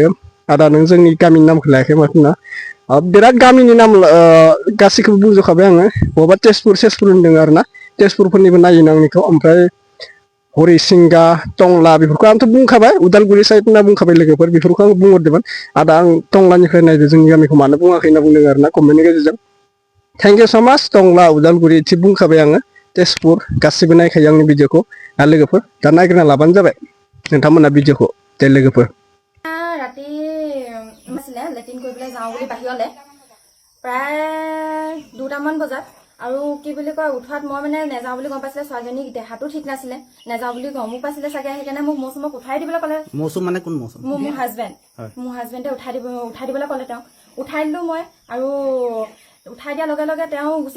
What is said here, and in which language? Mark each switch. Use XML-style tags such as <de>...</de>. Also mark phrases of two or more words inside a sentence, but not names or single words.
<brx>आदा नों जोंनि गामिनि नामखौ लायाखै माथो होनना बिराद गामिनि नाम गासैखौबो बुंजोबखाबाय आङो बबेबा तेजपुर होनदों आरोना तेजपुरफोरनिबो नायो आंनिखौ ओमफ्राय हरिसिंगा टंला बेफोरखौ आंथ' बुंखाबाय उदालगुरि साइड होनना बुंखाबाय लोगोफोर बेफोरखौ आं बुंहरदोंमोन आदा आं टंलानिफ्राय नायदो जोंनि गामिखौ मानो बुङाखै होनना बुंदों आरोना कमेन्टनि गेजेरजों</brx> <en>thank you so much</en> <brx>टंला उदालगुरि एसे बुंखाबाय आङो तेजपुर गासिबो नायखायो आंनि भिडिअखौ दा लोगोफोर दा नायग्रोना लाबानो जाबाय नोंथांमोना भिडिअखौ दे लोगोफोर</brx> <as>ৰাতি আছিলে লেট্ৰিন কৰিবলৈ যাওঁ বুলি বাহিৰলৈ প্ৰায় 2টামান বজাত আৰু কি বুলি কয় উঠোৱাত মই মানে নেযাওঁ বুলি গম পাইছিলে ছোৱালীজনী দেহাটো ঠিক নাছিলে নেযাওঁ বুলি গমো পাইছিলে চাগে সেইকাৰণে মোক মৌচুমক উঠাই দিবলৈ ক'লে মৌচুম মানে কোন মৌচুম মোৰ হাজবেণ্ডে উঠাই দিবলৈ ক'লে তেওঁ উঠাই দিলোঁ মই আৰু উঠাই দিয়াৰ লগে লগে তেওঁ গুচি</as>